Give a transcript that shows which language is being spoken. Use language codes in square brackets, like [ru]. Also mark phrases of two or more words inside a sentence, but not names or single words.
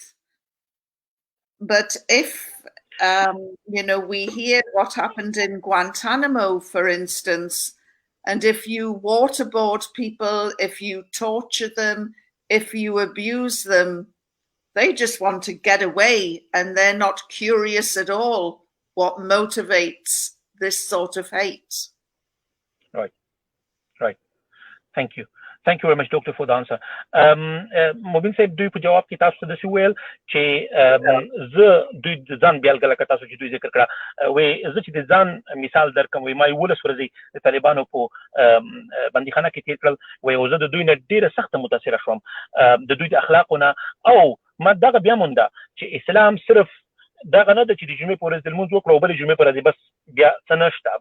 [en] But if, we hear what happened in Guantanamo, for instance, and if you waterboard people, if you torture them, if you abuse them, they just want to get away, and they're not curious at all what motivates this sort of hate. Right. Thank you. Thank you very much, Doctor, for the answer. [ps] مبین صاحب دوی په جواب کې تاسو ته داسې وویل چې زه دوی د ځان بیلګه لکه تاسو چې دوی ذکر کړه وایي زه چې د ځان مثال درکړم وایي ما 11 ورځې د طالبانو په بندیخانه کې تېر کړل وایي او زه د دوی نه ډېره سخته متاثره شوم د دوی د اخلاقو نه او ما دغه بیا مونده چې اسلام صرف دغه نه ده چې د جمعې په ورځ د لمونځ وکړو او بلې جمعې په ورځ بس بیا څه نشته